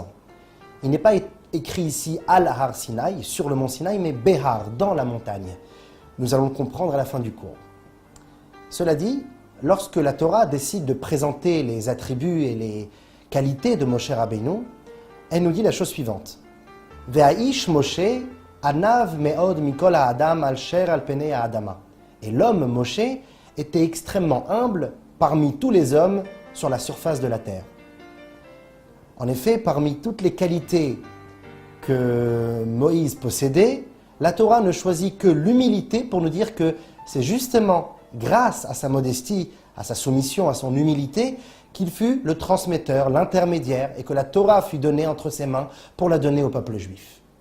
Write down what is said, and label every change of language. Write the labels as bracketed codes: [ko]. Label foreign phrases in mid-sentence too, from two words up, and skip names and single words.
[fr] Il n'est pas écrit ici Al-Har Sinaï, sur le mont Sinaï, mais Béhar, dans la montagne. Nous allons le comprendre à la fin du cours. Cela dit, lorsque la Torah décide de présenter les attributs et les qualités de Moshe Rabbeinu, elle nous dit la chose suivante. [he] והאיש משה ענו מאד מכל האדם אשר על פני האדמה. [fr] Et l'homme Moshe était extrêmement humble parmi tous les hommes sur la surface de la terre. En effet, parmi toutes les qualités que Moïse possédait, la Torah ne choisit que l'humilité pour nous dire que c'est justement grâce à sa modestie, à sa soumission, à son humilité, qu'il fut le transmetteur, l'intermédiaire, et que la Torah fut donnée entre ses mains pour la donner au peuple juif.